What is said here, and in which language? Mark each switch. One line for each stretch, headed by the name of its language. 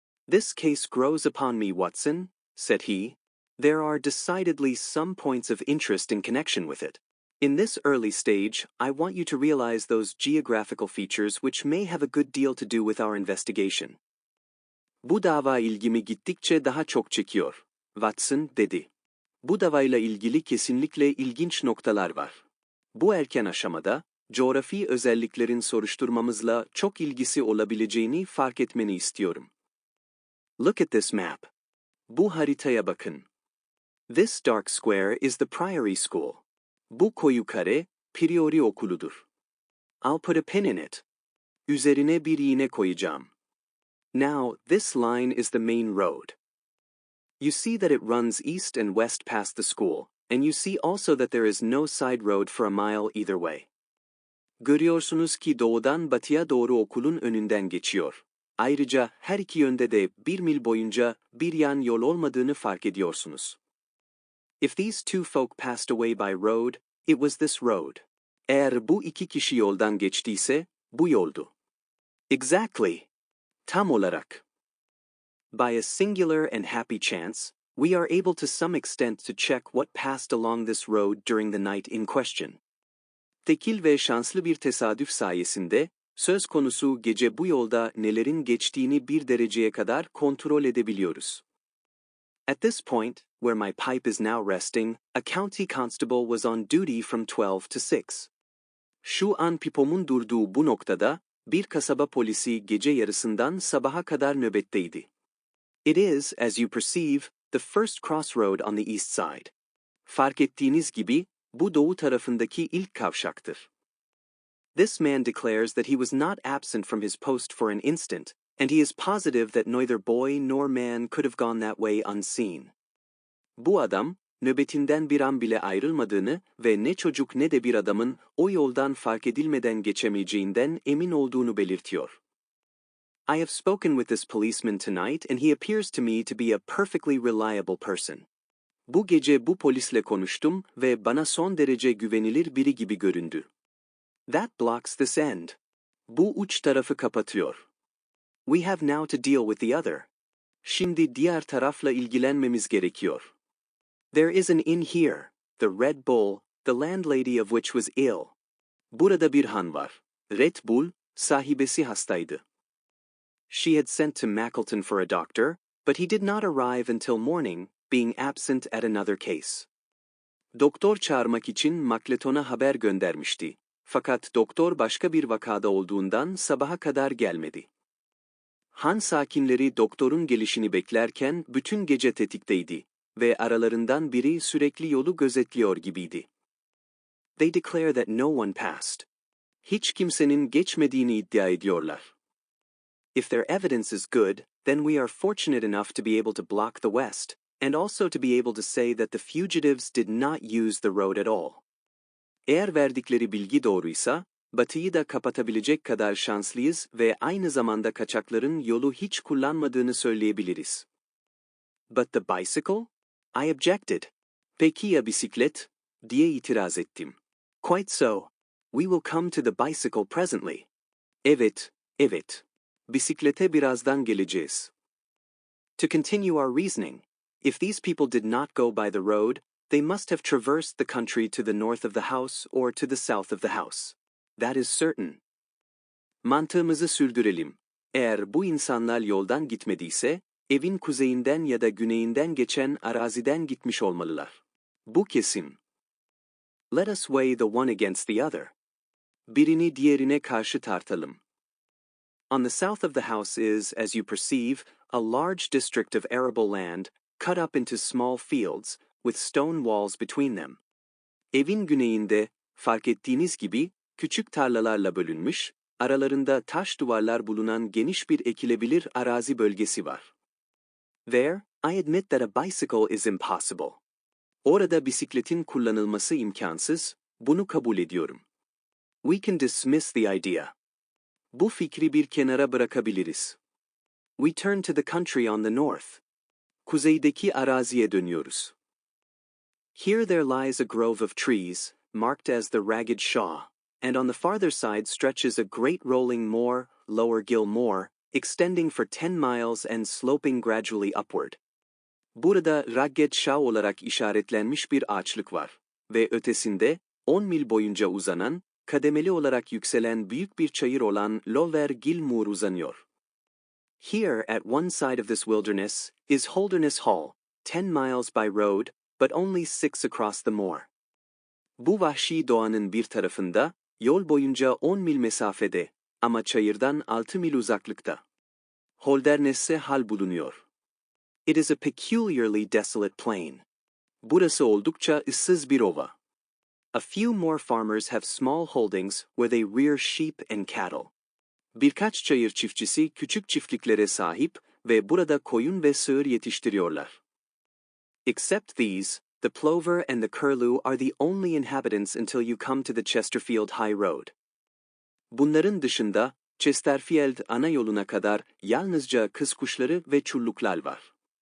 English: "This case grows upon me, Watson," said he. "There are decidedly some points of interest in connection with it. In this early stage, I want you to realize those geographical features which may have a good deal to do with our investigation."
Turkish: "Bu dava ilgimi gittikçe daha çok çekiyor," Watson dedi. "Bu davayla ilgili kesinlikle ilginç noktalar var. Bu erken aşamada, coğrafi özelliklerin soruşturmamızla çok ilgisi olabileceğini fark etmeni istiyorum.
English: Look at this map.
Turkish: Bu haritaya bakın.
English: This dark square is the Priory School.
Turkish: Bu koyu kare, Priory okuludur.
English: I'll put a pin in it.
Turkish: Üzerine bir iğne koyacağım.
English: Now, this line is the main road. You see that it runs east and west past the school, and you see also that there is no side road for a mile either way.
Turkish: Görüyorsunuz ki doğudan batıya doğru okulun önünden geçiyor. Ayrıca her iki yönde de 1 mil boyunca bir yan yol olmadığını fark ediyorsunuz.
English: If these two folk passed away by road, it was this road.
Turkish: Eğer bu iki kişi yoldan geçtiyse, bu yoldu.
English: Exactly.
Turkish: Tam olarak.
English: By a singular and happy chance, we are able to some extent to check what passed along this road during the night in question.
Turkish: Tekil ve şanslı bir tesadüf sayesinde, söz konusu gece bu yolda nelerin geçtiğini bir dereceye kadar kontrol edebiliyoruz.
English: At this point, where my pipe is now resting, a county constable was on duty from 12 to 6.
Turkish: Şu an pipomun durduğu bu noktada, bir kasaba polisi gece yarısından sabaha kadar nöbetteydi.
English: It is, as you perceive, the first crossroad on the east side.
Turkish: Fark ettiğiniz gibi, bu doğu tarafındaki ilk kavşaktır.
English: This man declares that he was not absent from his post for an instant, and he is positive that neither boy nor man could have gone that way unseen.
Turkish: Bu adam, nöbetinden bir an bile ayrılmadığını ve ne çocuk ne de bir adamın o yoldan fark edilmeden geçemeyeceğinden emin olduğunu belirtiyor.
English: I have spoken with this policeman tonight and he appears to me to be a perfectly reliable person.
Turkish: Bu gece bu polisle konuştum ve bana son derece güvenilir biri gibi göründü.
English: That blocks this end.
Turkish: Bu uç tarafı kapatıyor.
English: We have now to deal with the other.
Turkish: Şimdi diğer tarafla ilgilenmemiz gerekiyor.
English: There is an inn here, the Red Bull, the landlady of which was ill.
Turkish: Burada bir han var. Red Bull, sahibesi hastaydı.
English: She had sent to Mackleton for a doctor, but he did not arrive until morning, being absent at another case.
Turkish: Doktor çağırmak için Mackleton'a haber göndermişti. Fakat doktor başka bir vakada olduğundan sabaha kadar gelmedi. Han sakinleri doktorun gelişini beklerken bütün gece tetikteydi ve aralarından biri sürekli yolu gözetliyor gibiydi.
English: They declare that no one passed.
Turkish: Hiç kimsenin geçmediğini iddia ediyorlar.
English: If their evidence is good, then we are fortunate enough to be able to block the west, and also to be able to say that the fugitives did not use the road at all.
Turkish: Eğer verdikleri bilgi doğruysa, batıyı da kapatabilecek kadar şanslıyız ve aynı zamanda kaçakların yolu hiç kullanmadığını söyleyebiliriz.
English: But the bicycle? I objected.
Turkish: Peki ya bisiklet? Diye itiraz ettim.
English: Quite so. We will come to the bicycle presently.
Turkish: Evet, evet. Bisiklete birazdan geleceğiz.
English: To continue our reasoning, if these people did not go by the road, they must have traversed the country to the north of the house or to the south of the house. That is certain.
Turkish: Mantığımızı sürdürelim. Eğer bu insanlar yoldan gitmediyse, evin kuzeyinden ya da güneyinden geçen araziden gitmiş olmalılar. Bu kesin.
English: Let us weigh the one against the other.
Turkish: Birini diğerine karşı tartalım.
English: On the south of the house is, as you perceive, a large district of arable land, cut up into small fields, with stone walls between them.
Turkish: Evin güneyinde, fark ettiğiniz gibi, küçük tarlalarla bölünmüş, aralarında taş duvarlar bulunan geniş bir ekilebilir arazi bölgesi var.
English: There, I admit that a bicycle is impossible.
Turkish: Orada bisikletin kullanılması imkansız, bunu kabul ediyorum.
English: We can dismiss the idea.
Turkish: Bu fikri bir kenara bırakabiliriz.
English: We turn to the country on the north.
Turkish: Kuzeydeki araziye dönüyoruz.
English: Here there lies a grove of trees, marked as the Ragged Shaw, and on the farther side stretches a great rolling moor, Lower Gill Moor, extending for 10 miles and sloping gradually upward.
Turkish: Burada Ragged Shaw olarak işaretlenmiş bir ağaçlık var ve ötesinde 10 mil boyunca uzanan, kademeli olarak yükselen büyük bir çayır olan Lower Gill Moor uzanıyor.
English: Here at one side of this wilderness is Holderness Hall, 10 miles by road, but only 6 across the moor.
Turkish: Bu vahşi doğanın bir tarafında, Yol boyunca 10 mil mesafede ama çayırdan 6 mil uzaklıkta. Holderness'e hal bulunuyor.
English: It is a peculiarly desolate plain.
Turkish: Burası oldukça ıssız bir ova.
English: A few more farmers have small holdings where they rear sheep and cattle.
Turkish: Birkaç çayır çiftçisi küçük çiftliklere sahip ve burada koyun ve sığır yetiştiriyorlar.
English: Except these, the plover and the curlew are the only inhabitants until you come to the Chesterfield High Road.
Turkish: Bunların dışında, Chesterfield ana yoluna kadar yalnızca kız kuşları ve çulluklar var.